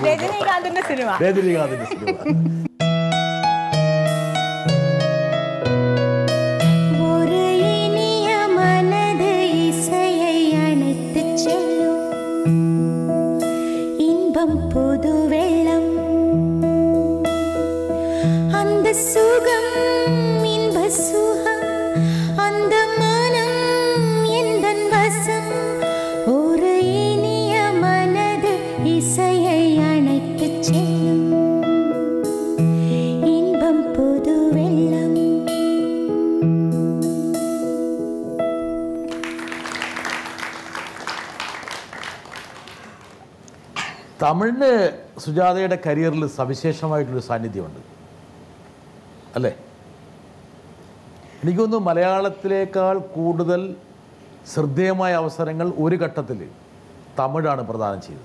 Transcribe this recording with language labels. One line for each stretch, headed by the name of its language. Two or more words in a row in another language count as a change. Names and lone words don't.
Malayalam: രജനീകാന്തിന്റെ സിനിമ.
Tamil: പുതുവെള്ളം அந்த சுகம் இன்ப சுகம் அந்த மனம் எந்தன் வசம் ஒரு இனிய மனது இசையை அணைத்து செல்லும் இன்பம் புதுவெள்ளம்.
Malayalam: തമിഴിന് സുജാതയുടെ കരിയറിൽ സവിശേഷമായിട്ടൊരു സാന്നിധ്യമുണ്ട് അല്ലേ? എനിക്ക് തോന്നുന്നു മലയാളത്തിലേക്കാൾ കൂടുതൽ ശ്രദ്ധേയമായ അവസരങ്ങൾ ഒരു ഘട്ടത്തിൽ തമിഴാണ് പ്രദാനം ചെയ്തത്.